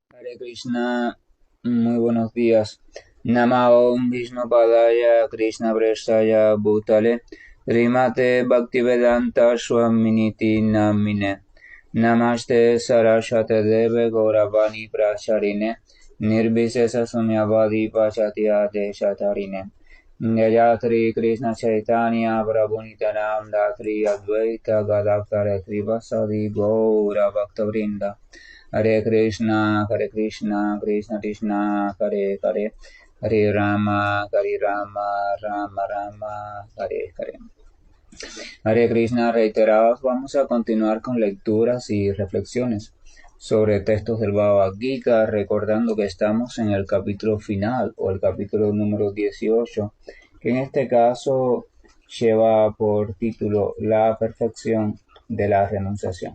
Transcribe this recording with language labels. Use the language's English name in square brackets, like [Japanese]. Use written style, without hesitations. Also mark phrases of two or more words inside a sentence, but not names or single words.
[Spanish] Hare Krishna, muy buenos días. [Sanskrit] नमो विष्णुपादाय कृष्णप्रेष्ठाय भूतले श्रीमते भक्तिवेदान्त स्वामिन् इति नामिने नमस्ते सारस्वते देवे गौरवाणी प्रचारिणे निर्विशेष शून्यवादि पाश्चात्य देशतारिणे जय श्री कृष्ण चैतन्य प्रभु नित्यानन्द श्री अद्वैत गदाधर श्रीवासादि गौर भक्त [Spanish] Hare Krishna, Krishna Krishna, Hare Hare, Hare Rama, Rama Rama, Hare Hare. Hare Krishna, reiterados, vamos a continuar con lecturas y reflexiones sobre textos del Bhagavad Gita, recordando que estamos en el capítulo final o el capítulo número 18, que en este caso lleva por título La perfección de la renunciación.